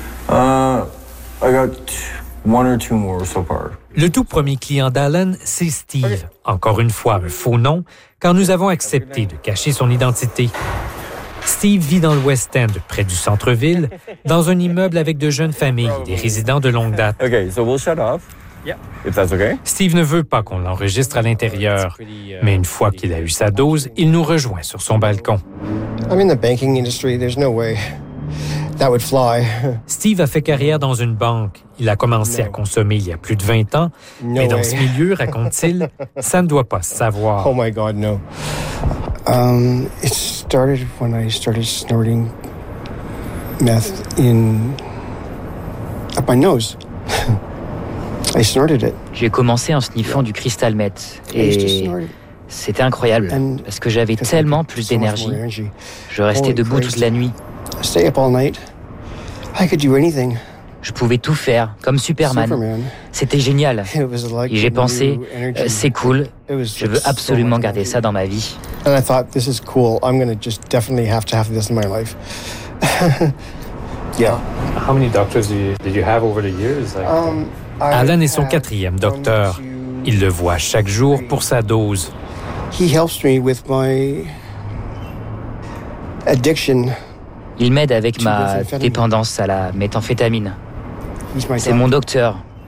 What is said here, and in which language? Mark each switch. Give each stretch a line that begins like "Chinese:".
English: I got one or two more so far.
French: Le tout premier client d'Alan, c'est Steve. Okay. Encore une fois, un faux nom, car nous avons accepté de cacher son identité. Steve vit dans le West End, près du centre-ville, dans un immeuble avec de jeunes familles, des résidents de longue date.
English: Okay, so we'll shut off. Yeah. If that's okay.
French: Steve ne veut pas qu'on l'enregistre à l'intérieur, mais une fois qu'il a eu sa dose, il nous rejoint sur son balcon.
English: I'm in the banking industry. There's no way. That would fly.
French: Steve a fait carrière dans une banque. Il a commencé à consommer il y a plus de 20 ans.
English: No
French: mais dans
English: way.
French: Ce milieu, raconte-t-il, ça ne doit pas se savoir.
English: Oh my God, no. It started when I started snorting meth in up my nose. I snorted it.
French: J'ai commencé en sniffant du crystal meth. C'était incroyable parce que j'avais tellement plus d'énergie. Je restais debout toute la nuit.
English: Stay up all night. I could do anything.
French: Je pouvais tout faire, comme Superman. C'était génial. Et j'ai pensé, c'est cool, je veux absolument garder ça dans ma vie.
English: And I thought, this is cool, I'm gonna just definitely have to have this in my life. Yeah. How many doctors did you have over the years?
French: Alan est son quatrième docteur. Il le voit chaque jour pour sa dose. Il m'aide avec ma dépendance à la méthamphétamine. C'est mon docteur.